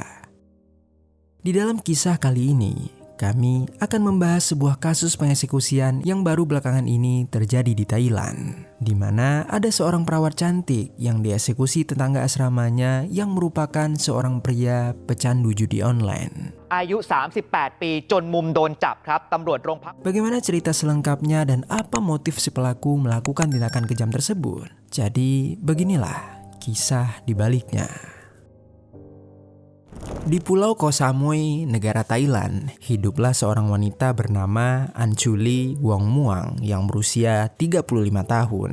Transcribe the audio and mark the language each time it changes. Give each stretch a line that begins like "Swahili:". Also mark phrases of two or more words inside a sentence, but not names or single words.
Indonesian: Di dalam kisah kali ini, kami akan membahas sebuah kasus pengeksekusian yang baru belakangan ini terjadi di Thailand, di mana ada seorang perawat cantik yang dieksekusi tetangga asramanya yang merupakan seorang pria pecandu judi online.
Thai: อายุ 38 ปีจนมุมโดนจับครับตำรวจโรงพัก
Indonesian: Bagaimana cerita selengkapnya dan apa motif si pelaku melakukan tindakan kejam tersebut? Jadi beginilah kisah di baliknya. Di Pulau Koh Samui, negara Thailand, hiduplah seorang wanita bernama Anchuli Wongmuang yang berusia 35 tahun.